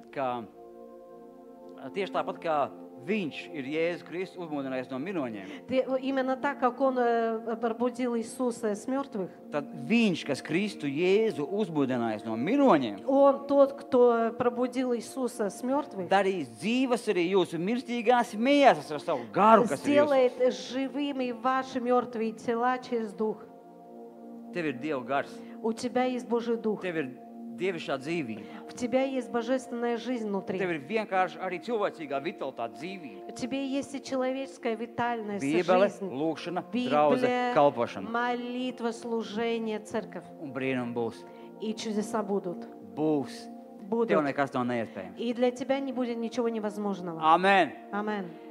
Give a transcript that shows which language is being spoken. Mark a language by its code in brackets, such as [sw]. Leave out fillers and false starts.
[lv] ka tieši tāpat kā viņš ir Jēzus Kristus uzmodinājis no miroņiem, [ru] именно так, как Он пробудил Иисуса с мертвых, [lv] tad viņš, kas Kristu Jēzu uzmodinājis no miroņiem, [ru] Он тот, кто пробудил Иисуса с мертвых, [lv] darīs dzīvas arī jūsu mirstīgās miesas ar savu garu, kas ir jūsu. [ru] сделает живыми ваши мертвые тела через Дух. [lv] Tev ir Dieva gars, [ru] У тебя есть Божий Дух. [lv] tev ir dievišķā dzīvība. [ru] В тебя есть божественная жизнь внутри. [lv] Tev ir vienkārši arī cilvēcīgā vitalitāte dzīvība. [ru] В тебе есть и человеческая витальность, [lv] Bībele, [ru] жизнь. [lv] lūkšana, draudzē, [ru] Библия, [lv] kalpošana. [ru] молитва, служение, церковь. [lv] Un brīnum būs. [ru] И чудеса будут. [lv] Būs. Tev [ru] Будут. [lv] nekas nav neiespējams. [ru] И для тебя не будет ничего невозможного. [lv] Amen. [ru] Амен.